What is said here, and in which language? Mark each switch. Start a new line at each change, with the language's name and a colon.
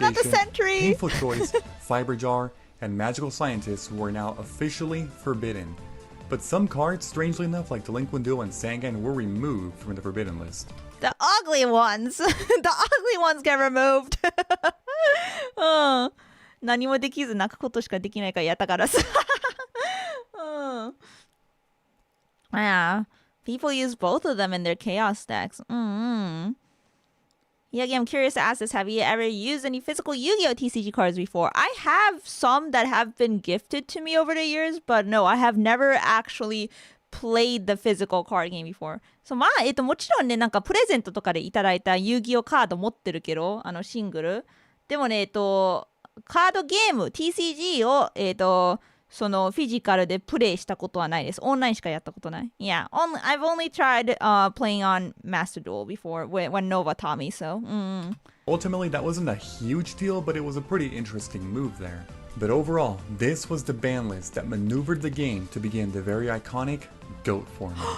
English: not the Sentry! Painful Choice, Fiber Jar, and Magical Scientists were now officially forbidden. But some cards, strangely enough, like Delinquent Duel and Sangan, were removed from the forbidden list. The ugly ones! The ugly ones get removed!
Japanese: 何もできず泣くことしかできないからやったからさ。
English: Yeah, people use both of them in their chaos decks. Hiiragi, I'm curious to ask this. Have you ever used any physical Yu-Gi-Oh! TCG cards before? I have some that have been gifted to me over the years, but no, I have never actually played the physical card game before.
Japanese: So まあ、もちろんね、なんかプレゼントとかでいただいた遊戯王カード持ってるけど、シングル。でもね、カードゲーム、TCG を、そのフィジカルでプレイしたことはないです。オンラインしかやったことない。
English: Yeah, I've only tried playing on Master Duel before when Nova taught me, so. Ultimately, that wasn't a huge deal, but it was a pretty interesting move there. But overall, this was the ban list that maneuvered the game to begin the very iconic GOAT format.